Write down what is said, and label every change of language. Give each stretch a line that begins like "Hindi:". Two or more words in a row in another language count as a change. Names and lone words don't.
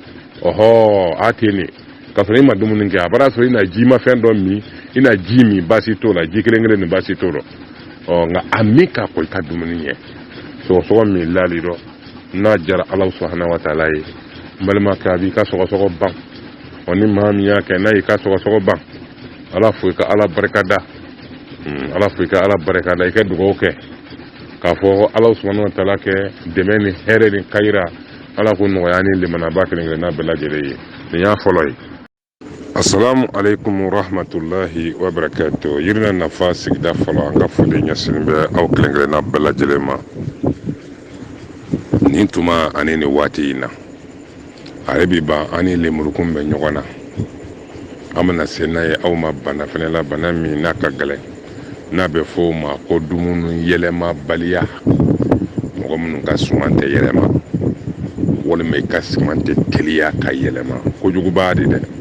Bambara: a tɛ nin ka sɔrɔ i ma dumuni kɛ a b'a sɔrɔ i na ji ma fɛn dɔ min i na ji min baasi t'o la ji kelen ni baasi t'o la nka a min ka kɔ i ka dumuni ɲɛ sɔgɔsɔgɔ min lali dɔ n'a jara
Arabic: الله سبحانه وتعالى
Bambara: ye n balimakɛ a b'i ka sɔgɔsɔgɔ ban ni maa min y'a kɛ n'a y'i ka sɔgɔsɔgɔ ban ala fo i ka ala barikada i ka dugawu kɛ k'a fɔ
Arabic: الله سبحانه وتعالى
Bambara: kɛ dɛmɛ ni hɛrɛ ni kayira ala ko nɔgɔya ni limanaba kelen-kelenna bɛɛ lajɛlen ye nin y'a fɔlɔ ye.
Arabic: السلام عليكم ورحمة الله وبركاته.
Bambara: Yirina nafa sigida fɔlɔ an ka foli ɲɛsinnen bɛ aw kelen-kelenna bɛɛ lajɛlen ma nin tuma ani nin waati in na ale bi ban an ni lemurukun bɛ ɲɔgɔn na an bɛna se n'a ye aw ma bana fɛnɛ la bana min n'a ka gɛlɛn n'a bɛ fɔ o ma ko dumuni yɛlɛmabaliya mɔgɔ minnu ka suman tɛ yɛlɛma walima i ka suman tɛ teliya ka yɛlɛma kojuguba de dɛ